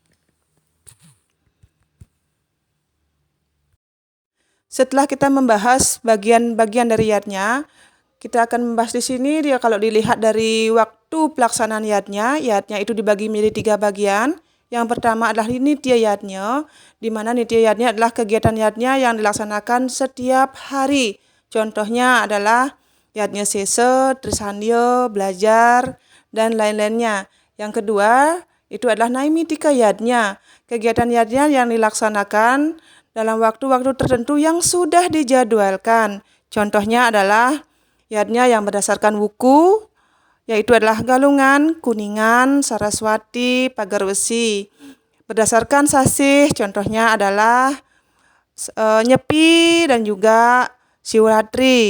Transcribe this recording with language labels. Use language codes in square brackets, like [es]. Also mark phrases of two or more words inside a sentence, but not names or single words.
[id] Setelah kita membahas bagian-bagian dari yatnya, kita akan membahas di sini dia kalau dilihat dari waktu pelaksanaan yatnya itu dibagi menjadi 3 bagian. Yang pertama adalah nitya yatnya, di mana nitya yatnya adalah kegiatan yatnya yang dilaksanakan setiap hari. Contohnya adalah yatnya sesa, trisandya, belajar, dan lain-lainnya. Yang kedua, itu adalah naimitika yatnya, kegiatan yatnya yang dilaksanakan dalam waktu-waktu tertentu yang sudah dijadwalkan. Contohnya adalah yatnya yang berdasarkan wuku, yaitu adalah Galungan, Kuningan, Saraswati, Pagarwesi. Berdasarkan sasih, contohnya adalah Nyepi dan juga Siwratri.